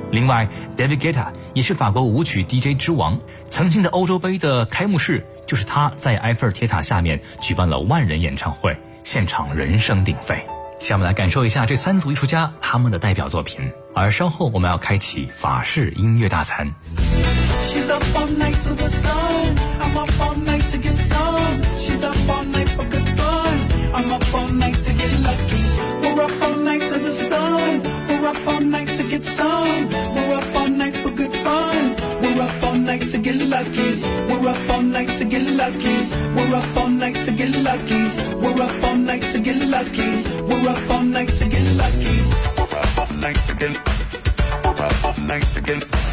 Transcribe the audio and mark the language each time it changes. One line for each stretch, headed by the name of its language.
Chinese: 另外， David Guetta 也是法国舞曲 DJ 之王，曾经的欧洲杯的开幕式就是他在埃菲尔铁塔下面举办了万人演唱会，现场人声鼎沸。下面来感受一下这三组艺术家他们的代表作品，而稍后我们要开启法式音乐大餐。
English: She's up all night to the sun, I'm up all night to get some. She's up all night for good fun, I'm up all night to get lucky. We're up all night to the sun, we're up all night to get some. We're up all night for good fun, we're up all night to get lucky. We're up all night to get lucky, we're up all night to get lucky. We're up all night to get lucky, we're up all night to get lucky. We're up all night to get lucky, we're up all night to get